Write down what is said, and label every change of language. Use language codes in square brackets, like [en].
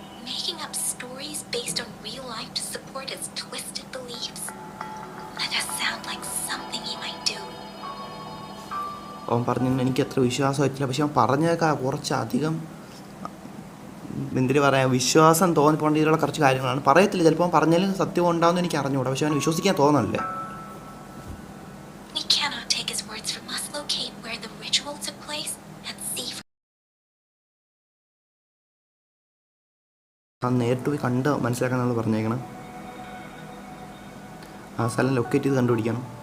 [en] Making up stories based on real life to support his twisted beliefs. That does sound like something he might do. [ml] അവൻ പറഞ്ഞു എനിക്ക് അത്ര വിശ്വാസമായിട്ടില്ല. പക്ഷെ അവൻ പറഞ്ഞതൊക്കെ കുറച്ചധികം എന്തിനു പറയാം, വിശ്വാസം തോന്നിപ്പോണ്ട രീതിയിലുള്ള കുറച്ച് കാര്യങ്ങളാണ്. പറയത്തില്ല, ചിലപ്പോൾ പറഞ്ഞാലും സത്യം ഉണ്ടാവുമെന്ന് എനിക്ക് അറിഞ്ഞുകൂടാ. പക്ഷെ അവന് വിശ്വസിക്കാൻ തോന്നല്ലേ. [en] We cannot take his words for must locate where the ritual took place and see. [ml] ആ നേരിട്ട് പോയി കണ്ട് മനസ്സിലാക്കാൻ നമ്മൾ പറഞ്ഞേക്കണം. ആ സ്ഥലം ലൊക്കേറ്റ് ചെയ്ത് കണ്ടുപിടിക്കണം.